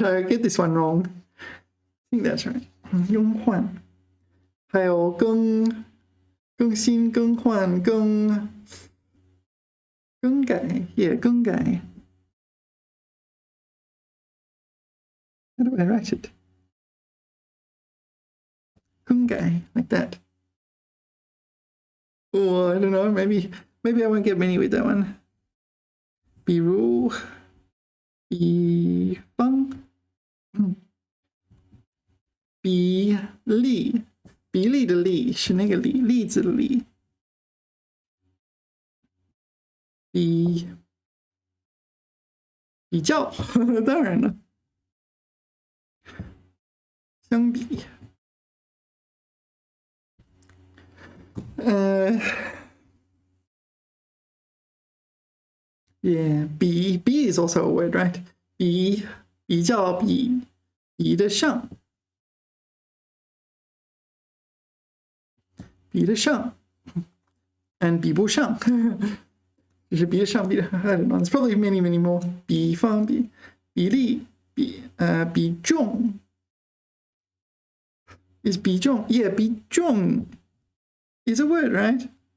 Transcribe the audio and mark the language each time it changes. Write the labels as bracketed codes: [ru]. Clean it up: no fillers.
[en] I get this one wrong. I think that's right. [zh] 更换还有更新更换更改 [en] yeah 更改 How do I write it? 更改 like that. Oh, I don't know. Maybe I won't get many with that one. [zh] 比如比方比例的例是那个例子的例比较当然了相比yeah 比 [en] is also a word, right? [zh] 比较比得上and 比不上就是比得上 [en] I don't know. There's probably many more. [zh] 比方比例比重 is 比重 yeah 比重 [en] is a word, right?